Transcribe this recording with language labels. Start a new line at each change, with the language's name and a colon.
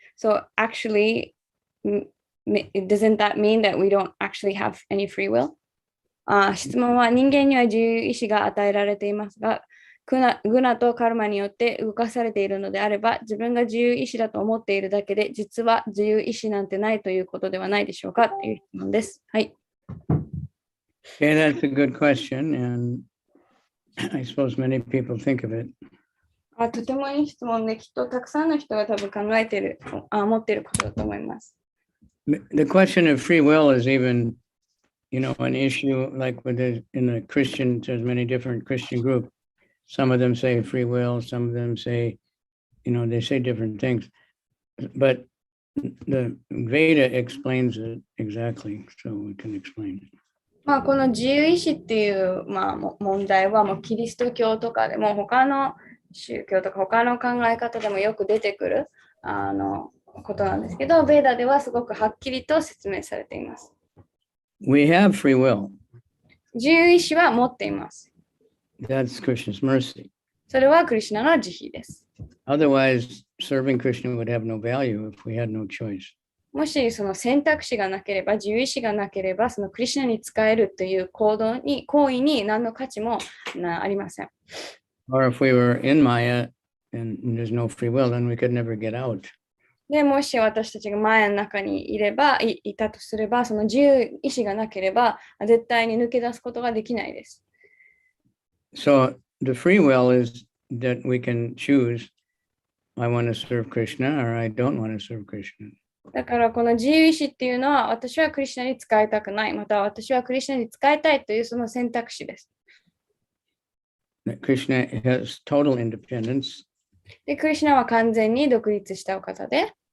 English: So actually, doesn't that mean that we don't actually have any free will?
Japanese: 質問は人間には自由意志が与えられていますが、グナとカルマによって動かされているのであれば、自分が自由意志だと思っているだけで、実は自由意志なんてないということではないでしょうかという質問です。はい。
English: Okay, that's a good question, and I suppose many people think of it.
Japanese: とてもいい質問で、きっとたくさんの人が多分考えている、持っていることだと思います。
English: The question of free will is even, an issue like in the Christian, there's many different Christian groups. Some of them say free will, some of them say, they say different things. But the Veda explains it exactly, so we can explain it.
Japanese: この自由意志っていう、問題はもうキリスト教とかでも他の宗教とか他の考え方でもよく出てくることなんですけど、ベーダではすごくはっきりと説明されています。
English: We have free will.
Japanese: 自由意志は持っています。
English: That's Krishna's mercy.
Japanese: それはクリシュナの慈悲です。
English: Otherwise, serving Krishna would have no value if we had no choice.
Japanese: もしその選択肢がなければ、自由意志がなければ、そのクリシュナに仕えるという行為に何の価値もありません。
English: Or if we were in Maya and there's no free will, then we could never get out.
Japanese: でもし私たちがマヤの中にいたとすれば、その自由意志がなければ、絶対に抜け出すことができないです。
English: So the free will is that we can choose, I want to serve Krishna or I don't want to serve Krishna.
Japanese: だからこの自由意志っていうのは、私はクリシュナに仕えたくない、また私はクリシュナに仕えたいというその選択肢です。
English: Krishna has total independence.
Japanese: で、クリシュナは完全に独立したお方で、